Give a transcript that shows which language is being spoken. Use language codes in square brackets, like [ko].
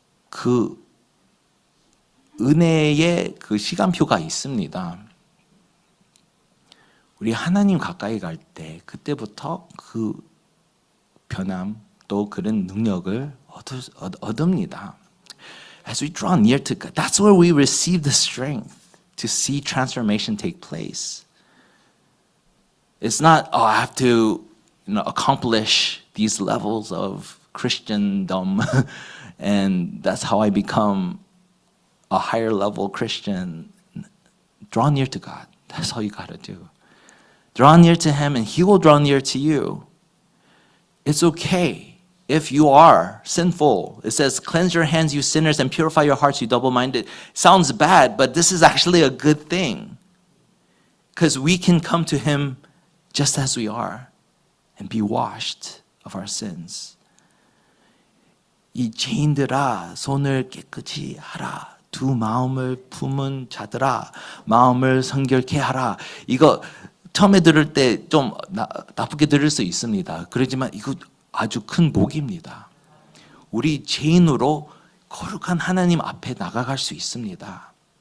[ko] 그 은혜의 그 시간표가 있습니다. 우리 하나님 가까이 갈 때 그때부터 그 변함 또 그런 능력을 얻습니다. [en] As we draw near to God, that's where we receive the strength to see transformation take place. It's not, I have to accomplish these levels of Christendom and that's how I become a higher level Christian. Draw near to God. That's all you got to do. Draw near to Him and He will draw near to you. It's okay if you are sinful. It says, cleanse your hands, you sinners, and purify your hearts, you double-minded. Sounds bad, but this is actually a good thing. Because we can come to Him just as we are and be washed of our sins. [ko] 이 죄인들아, 손을 깨끗이 하라. 두 마음을 품은 자들아, 마음을 성결케 하라. 이거 처음에 들을 때 좀 나쁘게 들을 수 있습니다. 그렇지만 이거 아주 큰 복입니다. 우리 죄인으로 거룩한 하나님 앞에 나아갈 수 있습니다.